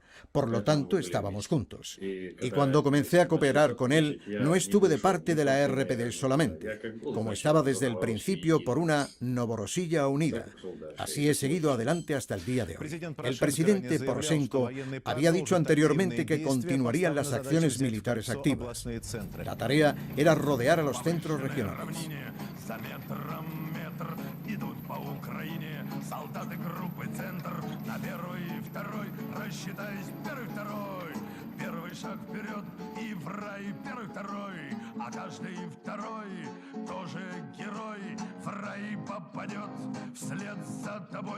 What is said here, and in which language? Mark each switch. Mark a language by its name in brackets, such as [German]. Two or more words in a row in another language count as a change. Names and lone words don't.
[Spanish] Por lo tanto, estábamos juntos. Y cuando comencé a cooperar con él, no estuve de parte de la RPD solamente, como estaba desde el principio por una Novorossiya unida. Así he seguido adelante hasta el día de hoy. El presidente Poroshenko había dicho anteriormente que continuarían las acciones militares activas. La tarea era rodear a los centros regionales. [Russian] Идут по Украине солдаты группы «Центр». На первый, второй, рассчитаюсь, первый, второй. Первый шаг вперед и в рай, первый, второй, а каждый второй тоже герой в рай попадет вслед за тобой.